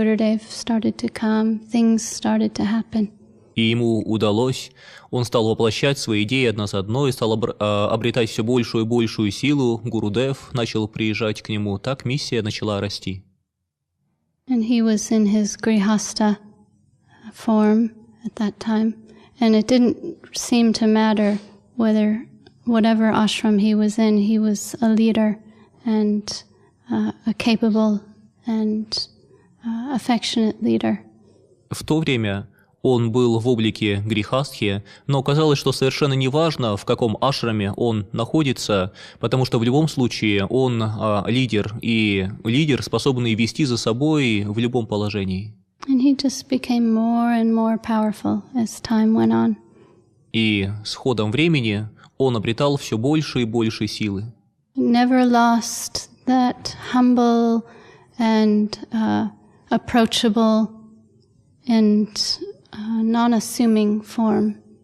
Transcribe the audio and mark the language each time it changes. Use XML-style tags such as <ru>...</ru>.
<en>Gurudev started to come, things started to happen.</en> <ru>И ему удалось, он стал воплощать свои идеи одна за одной, стал обретать все большую и большую силу. Гурудев начал приезжать к нему, так миссия начала расти.</ru> <en>And he was in his grihasta form at that time, and it didn't seem to matter whatever ashram he was a leader and a capable and affectionate leader.</en> <ru>В то время он был в облике грихастхи, но казалось, что совершенно неважно, в каком ашраме он находится, потому что в любом случае он лидер, и лидер, способный вести за собой в любом положении.</ru> <en>And he just became more and more powerful as time went on.</en> <ru>И с ходом времени он обретал все больше и больше силы.</ru> <en>Never lost that humble and approachable and non-assuming form.</en>